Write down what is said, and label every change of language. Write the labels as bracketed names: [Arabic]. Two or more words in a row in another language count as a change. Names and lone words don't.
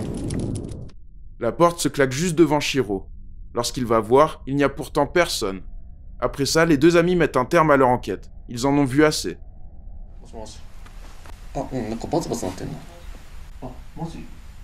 [French] La porte se claque juste devant Shiro. Lorsqu'il va voir, il n'y a pourtant personne. Après ça, les deux amis mettent un terme à leur enquête. Ils en ont vu assez. [Japanese] もしもし。あ、なんかバツバツなってんの。あ、マジ